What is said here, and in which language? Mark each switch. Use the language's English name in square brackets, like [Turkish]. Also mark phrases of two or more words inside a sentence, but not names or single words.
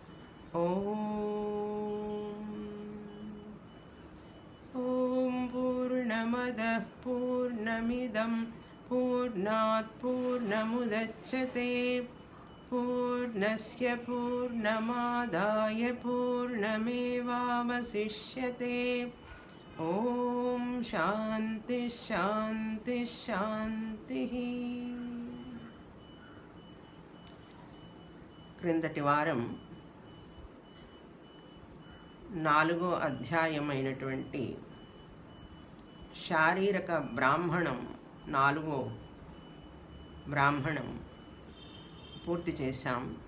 [Sanskrit] ॐ पूर्णमदः पूर्णमिदं पूर्णात् पूर्णमुदच्यते पूर्णस्य पूर्णमादाय पूर्णमेवावशिष्यते। ఓం శాంతి శాంతి శాంతి. [Telugu] క్రిందటి వారం 4వ అధ్యాయమైనటువంటి శారీరక బ్రాహ్మణం 4వ బ్రాహ్మణం పూర్తి చేశాం.